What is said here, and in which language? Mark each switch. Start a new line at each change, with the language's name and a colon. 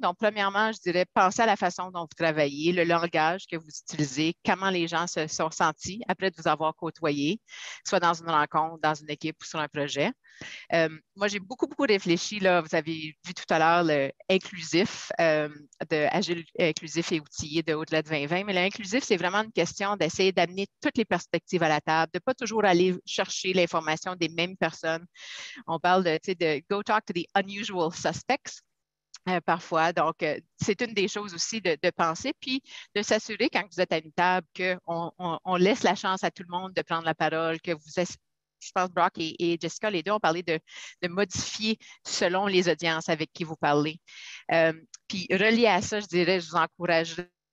French: Donc, premièrement, je dirais, pensez à la façon dont vous travaillez, le langage que vous utilisez, comment les gens se sont sentis après de vous avoir côtoyé, soit dans une rencontre, dans une équipe ou sur un projet. Moi, j'ai beaucoup, beaucoup réfléchi, là, vous avez vu tout à l'heure le inclusif, de Agile inclusif et outillé de Au-delà de 2020, mais l'inclusif, c'est vraiment une question d'essayer d'amener toutes les perspectives à la table, de ne pas toujours aller chercher l'information des mêmes personnes. On parle de
English: go talk to the unusual suspects.
French: Parfois. Donc, c'est une des choses aussi de penser, puis de s'assurer quand vous êtes à une table qu'on laisse la chance à tout le monde de prendre la parole, que je pense Brock et Jessica, les deux ont parlé de modifier selon les audiences avec qui vous parlez. Puis, relié à ça, je dirais, je vous encouragerais